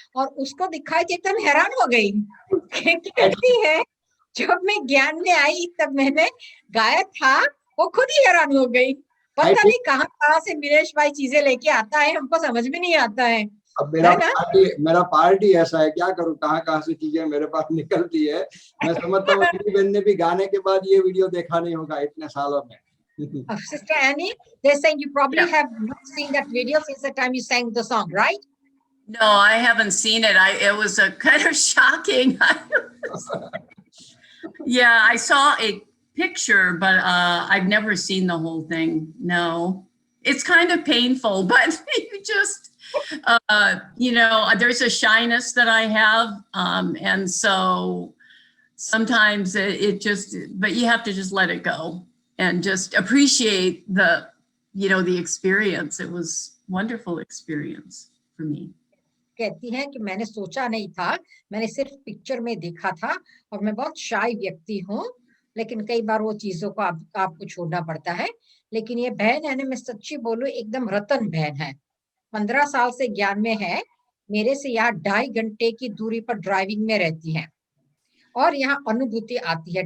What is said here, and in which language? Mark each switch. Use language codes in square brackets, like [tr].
[hi] और उसको दिखाई देते मैं हैरान हो गई। कहती है जब मैं ज्ञान में आई तब मैंने गाया था, वो खुद ही हैरान हो गई। पता नहीं कहाँ से मिनेश भाई चीजें लेके आता है, हमको समझ में नहीं आता है। अब मेरा पार्टी ऐसा है, क्या करूं, कहाँ से चीजें मेरे पास निकलती है। मैं समझता हूँ बहन ने भी गाने के बाद ये वीडियो देखा नहीं होगा इतने सालों में। [en] Sister Annie, they're saying you probably have not seen that video since the time you sang the song, right? No, I haven't seen it. It was a kind of shocking. Yeah, I saw a picture, but I've never seen the whole thing. No, it's kind of painful, but you just, there's a shyness that I have. And so sometimes it just, but you have to just let it go and just appreciate the experience. It was a wonderful experience for me. [hi] कहती हैं कि मैंने सोचा नहीं था, मैंने सिर्फ picture में देखा था और मैं बहुत शाय व्यक्ति हूँ, लेकिन कई बार वो चीजों को आपको छोड़ना पड़ता है। लेकिन ये बहन है ना, मैं सच्ची बोलूं, एकदम रतन बहन है। 15 साल से ज्ञान में है, मेरे से यहाँ 2.5 घंटे की दूरी पर ड्राइविंग में रहती है और यहाँ अनुभूति आती है।